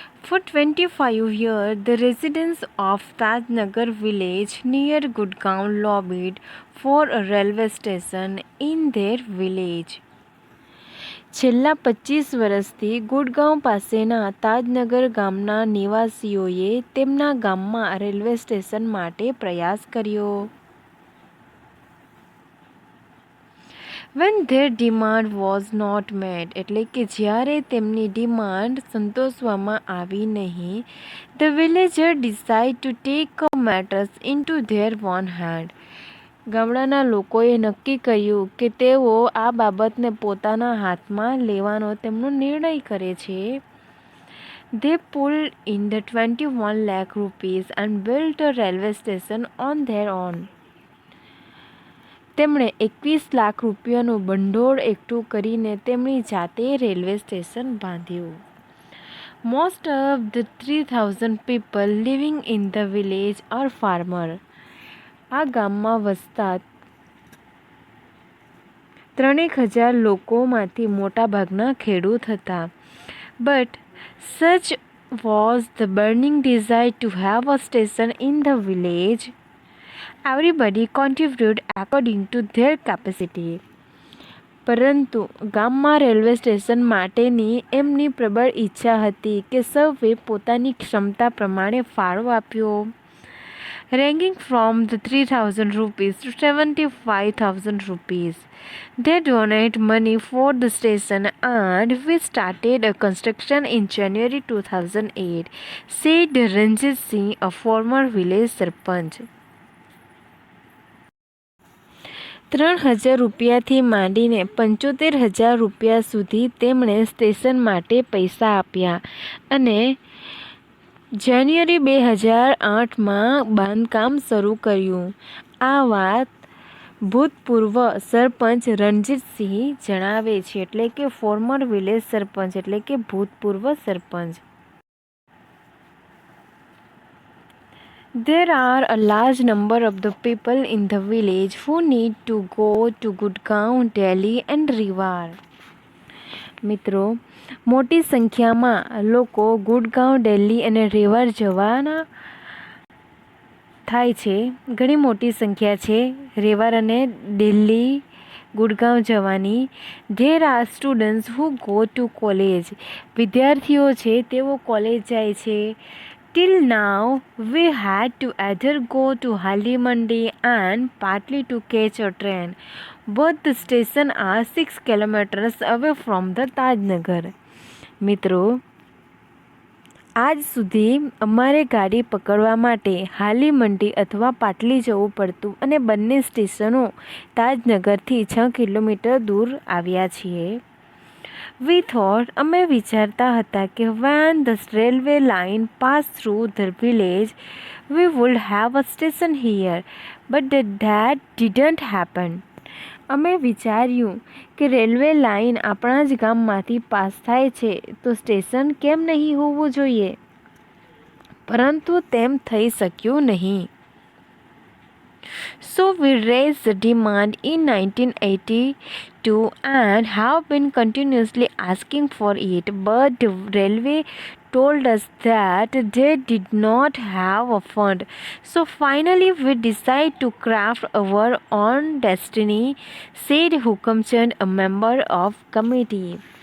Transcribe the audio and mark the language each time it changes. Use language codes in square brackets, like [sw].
[en] For 25 years, the residents of Tajnagar village near Gurgaon lobbied for a railway station in their village. [gu] છેલ્લા 25 વર્ષથી ગુડગાંવ પાસેના તાજનગર ગામના નિવાસીઓએ તેમના ગામમાં રેલવે સ્ટેશન માટે પ્રયાસ કર્યો। [en] When their demand was not met [gu] એટલે કે જ્યારે તેમની ડિમાન્ડ સંતોષવામાં આવી નહીં, [en] the villager decided to take matters into their own hand. [gu] ગામડાના લોકોએ નક્કી કર્યું કે તેઓ આ બાબતને પોતાના હાથમાં લેવાનો તેમનો નિર્ણય કરે છે। [en] They pulled in the 21 lakh rupees and built a railway station on their own. [gu] તેમણે 21 લાખ રૂપિયાનું ભંડોળ એકઠું કરીને તેમની જાતે railway station બાંધ્યું। [en] Most of the 3,000 people living in the village are farmer. [gu] આ ગામમાં વસતા 3,000 લોકોમાંથી મોટાભાગના ખેડૂત હતા। [en] But such was the burning desire to have a station in the village. Everybody contributed according to their capacity. [gu] પરંતુ ગામમાં railway station માટેની એમની પ્રબળ ઈચ્છા હતી કે સૌએ પોતાની ક્ષમતા પ્રમાણે ફાળો આપ્યો। [en] Ranging from the 3,000 rupees to 75,000 rupees. They donate money for the station and we started a construction in January 2008, said Ranjit Singh, a former village sarpanch. [gu] 3,000 રૂપિયાથી માંડીને 75,000 રૂપિયા સુધી તેમણે સ્ટેશન માટે પૈસા આપ્યા અને જાન્યુઆરી 2008માં બાંધકામ શરૂ કર્યું। આ વાત ભૂતપૂર્વ સરપંચ રણજીતસિંહ જણાવે છે, એટલે કે [en] former village sarpanch [gu] એટલે કે ભૂતપૂર્વ સરપંચ। [en] There are a large number of the people in the village who need to go to Gurgaon, Delhi and Rewar. [gu] મિત્રો, મોટી સંખ્યામાં લોકો ગુડગાંવ, દિલ્હી અને રેવાર જવાના થાય છે. ઘણી મોટી સંખ્યા છે રેવાર અને દિલ્હી, ગુડગાંવ જવાની. [en] There are students who go to college. [gu] વિદ્યાર્થીઓ છે તેઓ કોલેજ જાય છે. [en] Till now, we had to either go to Hali Mandi and partly to catch a train. Both the stations are 6 kilometers away from the Tajnagar. [gu] મિત્રો, આજ સુધી અમારે ગાડી પકડવા માટે હાલી મંડી અથવા પાટલી જવું પડતું અને બંને સ્ટેશનો તાજનગરથી 6 કિલોમીટર દૂર આવ્યા છીએ. [en] We thought, [gu] અમે વિચારતા હતા કે [en] when the railway line passed through the village, we would have a station here, but that didn't happen. [gu] અમે વિચાર્યું કે રેલવે લાઇન આપણા જ ગામમાંથી પાસ થાય છે તો સ્ટેશન કેમ નહીં હોવું જોઈએ, પરંતુ તેમ થઈ શક્યું નહીં. [en] So we raised the demand in 1982 and have been continuously asking for it, but the railway told us that they did not have a fund. So finally we decided to craft our own destiny, said Hukamchand, a member of committee.